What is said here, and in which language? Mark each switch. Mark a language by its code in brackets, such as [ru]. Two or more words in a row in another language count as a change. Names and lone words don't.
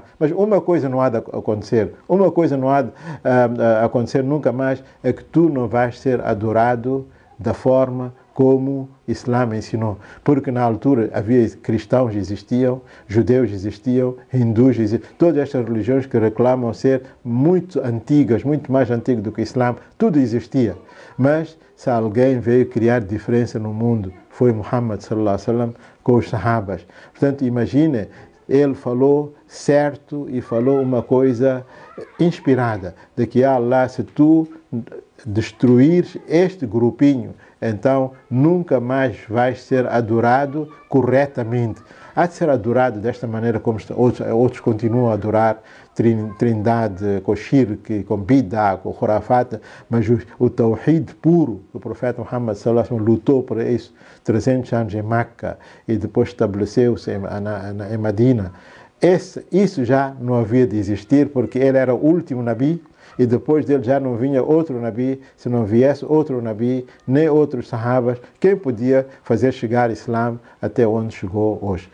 [pt] Mas uma coisa não há de acontecer, uma coisa não há de acontecer nunca mais, é que tu não vais ser adorado da forma como o Islã ensinou. Porque na altura havia cristãos existiam, judeus existiam, hindus existiam, todas estas religiões que reclamam ser muito antigas, muito mais antigas do que o Islã, tudo existia. Mas se alguém veio criar diferença no mundo, foi Muhammad [ar] صلى الله عليه وسلم [pt] com os sahabas. Portanto, imagine, ele falou certo e falou uma coisa inspirada, de que Allah, se tu destruires este grupinho, então nunca mais vais ser adorado corretamente. Há de ser adorado desta maneira como outros continuam a adorar, trindade, com shirk, com bid'ah, com khurafat, mas o tawhid puro, o profeta Muhammad [ar] صلى الله عليه وسلم [pt] lutou por isso 300 anos em Meca e depois estabeleceu-se em Medina. Isso já não havia de existir, porque ele era o último Nabi, e depois dele já não vinha outro Nabi. Se não viesse outro Nabi, nem outros sahabas, quem podia fazer chegar o Islã até onde chegou hoje?